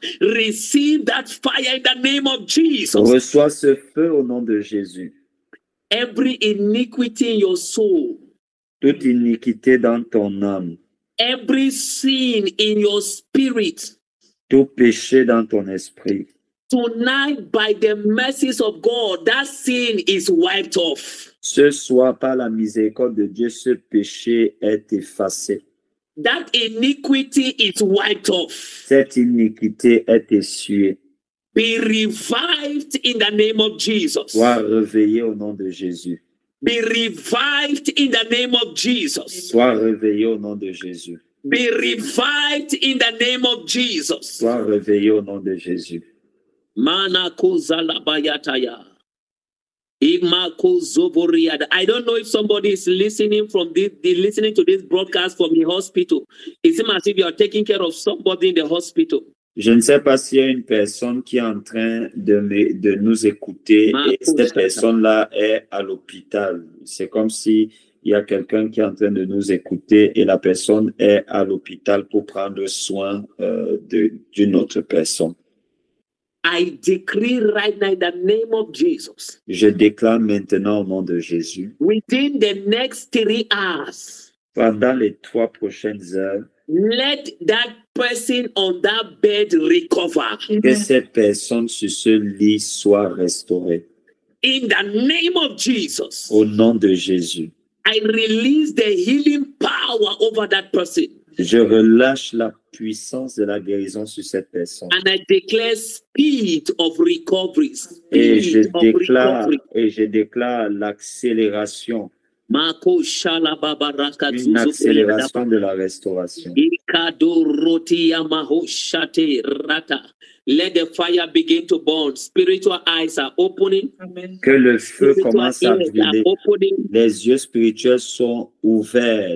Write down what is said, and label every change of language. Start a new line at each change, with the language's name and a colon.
English: Receive that fire in the name of Jesus.
French: Reçois ce feu au nom de Jésus.
English: Every iniquity in your soul,
French: Toute iniquité dans ton âme,
English: every sin in your spirit,
French: tout péché dans ton esprit.
English: tonight by the mercies of God, that sin is wiped off.
French: Ce soir, par la miséricorde de Dieu, ce péché est effacé.
English: That iniquity is wiped off.
French: Cette iniquité est essuyée.
English: Be revived in the name of Jesus.
French: Sois réveillé au nom de Jésus.
English: Be revived in the name of Jesus.
French: Sois réveillé au nom de Jésus.
English: Be revived in the name of Jesus.
French: Sois réveillé au nom de Jésus. Mana kozalabayataya. Imako zoboriada.
English: I don't know if somebody is listening listening to this broadcast from the hospital. It seems as if you are taking care of somebody in the hospital.
French: Je ne sais pas s'il y a une personne qui est en train de nous écouter et cette personne-là est à l'hôpital. C'est comme si il y a quelqu'un qui est en train de nous écouter et la personne est à l'hôpital pour prendre soin d'une autre personne.
English: I decree right now in the name of Jesus.
French: Je déclare maintenant au nom de Jésus.
English: Within the next 3 hours,
French: Pendant les 3 prochaines heures,
English: let that person on that bed recover.
French: que cette personne sur ce lit soit restaurée.
English: In the name of Jesus,
French: Au nom de Jésus,
English: I release the healing power over that person.
French: je relâche la puissance de la guérison sur cette personne.
English: And I declare speed of recovery.
French: Et
English: Speed of recovery.
French: je déclare l'accélération, Mako shala baba raka une zuzu accélération de la restauration. Ikado roti yamaho shate rata.
English: Let the fire begin to burn. Spiritual eyes are opening.
French: Que le feu
English: Spiritual
French: commence à
English: ears are
French: brûler.
English: opening.
French: Les yeux spirituels sont ouverts.